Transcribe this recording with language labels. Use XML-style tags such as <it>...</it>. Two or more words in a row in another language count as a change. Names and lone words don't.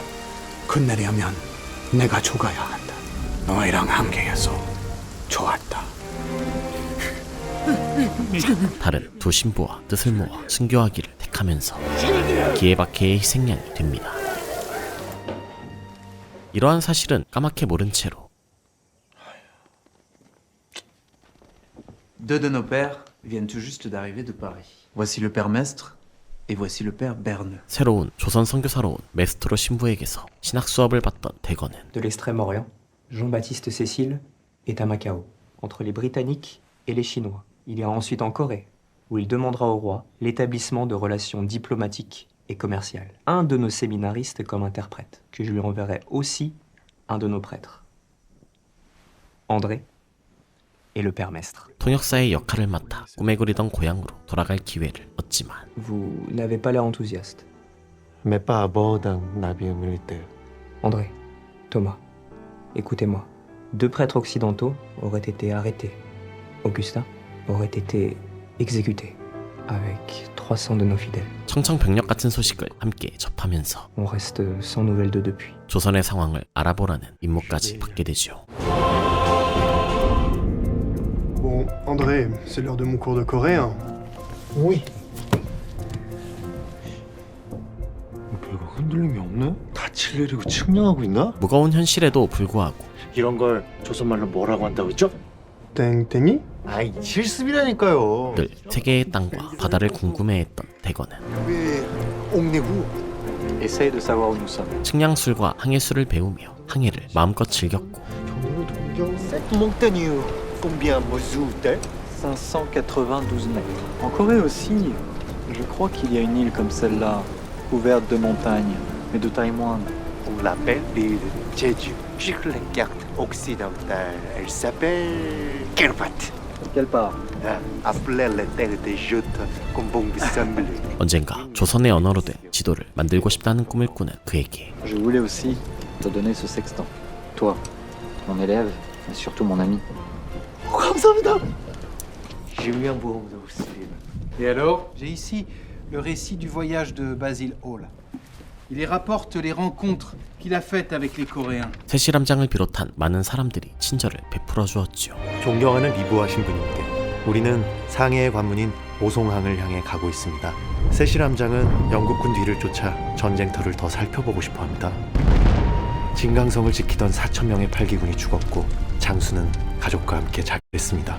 <ko>끝내려면 내가 죽어야 한다. 너희랑 함께해서 좋았다. 다른 두 신부와 뜻을 모아 순교하기를 택하면서 기에바케의 희생양이 됩니다. 이러한 사실은 까맣게 모른 채로</ko> <fr>Deux de nos pères viennent tout juste d'arriver de Paris. Voici le père Mestre et voici le père Berneux.</fr> <ko>새로운 조선 선교사로 온 메스트로 신부에게서 신학 수업을 받던 대건은</ko> <fr>De l'Extrême-Orient, Jean-Baptiste Cécile est à Macao, entre les Britanniques et les Chinois. Il ira ensuite en Corée, où il demandera au roi l'établissement de relations diplomatiques et commerciales. Un de nos séminaristes comme interprète, que je lui enverrai aussi un de nos prêtres. André et le père Mestre.</fr> <ko>통역사의 역할을 맡아 꿈에 그리던 고향으로 돌아갈 기회를 얻지만</ko> <fr>Vous n'avez pas l'air enthousiaste. Mais pas à bord d'un navire militaire. André, Thomas, écoutez-moi. 2 prêtres occidentaux auraient été arrêtés. Augustin aurait été exécuté avec 300 de nos fidèles.</fr> <ko>청천벽력 같은 소식을 함께 접하면서</ko> <fr>On reste sans nouvelles d'eux depuis.</fr> <ko>조선의 상황을 알아보라는 임무까지 받게 되죠.</ko> <fr>Bon, André, c'est l'heure de mon cours de coréen. Oui.</fr> <ko>별거 흔들림이 없네? 다칠 일이고 측량하고 있나? 무거운 현실에도 불구하고 이런 걸 조선말로 뭐라고 한다고 했죠? 땡땡이? 아이, 실습이라니까요. 늘 세계의 땅과 바다를 궁금해했던 대건은 왜</ko> <fr>On est où? Essaye de savoir où nous sommes.</fr> <ko>측량술과 항해술을 배우며 항해를 마음껏 즐겼고</ko> <fr>Cette montagne, combien mesure-t-elle? 592 mètres. En Corée aussi, je crois qu'il y a une île comme celle-là, couverte de montagnes, mais de taille moindre. On l'appelle l'île Jeju. Sur la carte occidentale, elle s'appelle Kirbat. Quelle part? Après la terre des joutes, comme bon vous semble.</fr> <ko>언젠가 조선의 언어로 된 지도를 만들고 싶다는 꿈을 꾸는 그에게</ko> <fr>Je voulais aussi te donner ce sextant. Toi, mon élève, et surtout mon ami.</fr> <ko>감사합니다.</ko> <fr>J'ai eu un beau moment aussi. Et alors? J'ai ici le récit du voyage de Basil Hall. Il y rapporte les rencontres qu'il a faites avec les Coréens.</fr> <ko>새실함장을 비롯한 많은 사람들이 친절을 베풀어 주었죠. 존경하는 리부아 신부님께 우리는 상해의 관문인 오송항을 향해 가고 있습니다. 새실함장은 영국군 뒤를 쫓아 전쟁터를 더 살펴보고 싶어합니다. 진강성을 지키던 4,000명의 팔기군이 죽었고 장수는 가족과 함께 자결했습니다.</ko>